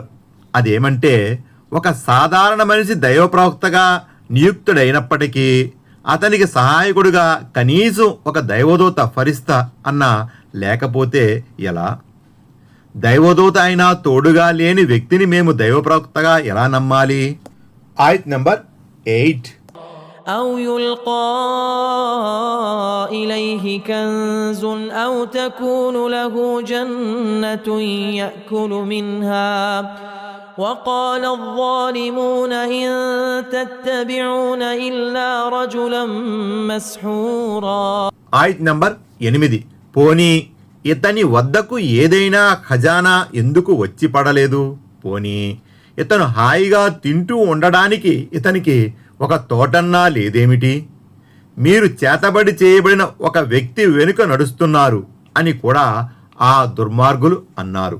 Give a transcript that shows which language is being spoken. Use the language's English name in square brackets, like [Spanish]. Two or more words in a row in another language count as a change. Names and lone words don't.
[Telugu] అదేమంటే ఒక సాధారణ మనిషి దైవ ప్రవక్తగా నియుక్తుడైనప్పటికీ అతనికి సహాయకుడుగా కనీసం ఒక దైవదూత ఫరిస్తా అన్న లేకపోతే ఎలా? దైవదూత అయినా తోడుగా లేని వ్యక్తిని మేము దైవ ప్రవక్తగా ఎలా నమ్మాలి? ఆయత్ నంబర్ 8. [Arabic] أو يلقى إليه كنز أو تكون له جنة يأكل منها وقال الظالمون إن تتبعون إلا رجلا مسحورا. [Telugu] ఆయత్ నంబర్ 8. పోనీ ఇతని వద్దకు ఏదైనా ఖజానా ఎందుకు వచ్చి పడలేదు? పోనీ ఇతను హాయిగా తింటూ ఉండడానికి ఇతనికి ఒక తోటన్నా లేదేమిటి? మీరు చేతబడి చేయబడిన ఒక వ్యక్తి వెనుక నడుస్తున్నారు అని కూడా ఆ దుర్మార్గులు అన్నారు.